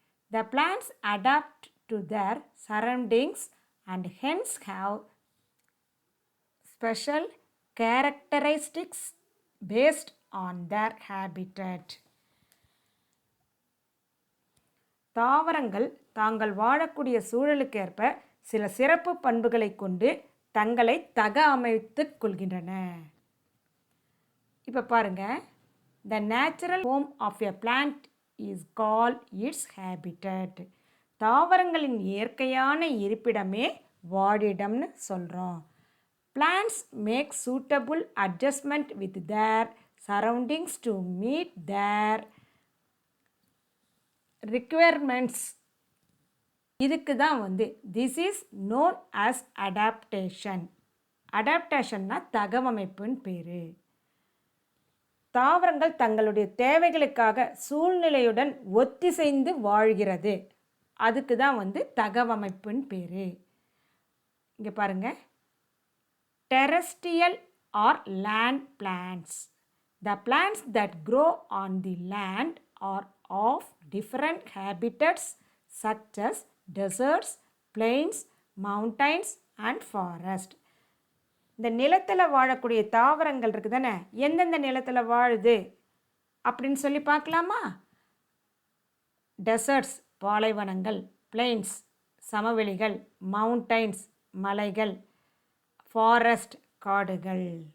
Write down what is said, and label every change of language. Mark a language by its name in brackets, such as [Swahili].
[English] The plants adapt to their surroundings and hence have special characteristics based on their habitat. [Tamil] தாவரங்கள் தாங்கள் வாழக்கூடிய சூழலுக்கேற்ப சில சிறப்பு பண்புகளை கொண்டு தங்களை தக அமைத்துக் கொள்கின்றன. இப்போ பாருங்க, [English] the natural home of a plant is called its habitat. [Tamil] தாவரங்களின் இயற்கையான இருப்பிடமே வாழிடம்னு சொல்கிறோம். [English] Plants make suitable adjustment with their surroundings to meet their requirements. [Tamil] இதுக்கு தான் [English] this is known as adaptation. [Tamil] அடாப்டேஷன்னா தகவமைப்புன்னு பேர். தாவரங்கள் தங்களுடைய தேவைகளுக்காக சூழ்நிலையுடன் ஒத்திசைந்து வாழ்கிறது. அதுக்கு தான் தகவமைப்புன்னு பேர். இங்கே பாருங்கள், [English] terrestrial or land plants. The plants that grow on the land are of different habitats such as deserts, plains, mountains and forest. [Tamil] இந்த நிலத்தில் வாழக்கூடிய தாவரங்கள் இருக்குது தானே, எந்தெந்த நிலத்தில் வாழுது அப்படின்னு சொல்லி பார்க்கலாமா? டெசர்ட்ஸ் பாலைவனங்கள், பிளெயின்ஸ் சமவெளிகள், மவுண்டைன்ஸ் மலைகள், ஃபாரஸ்ட் காடுகள்.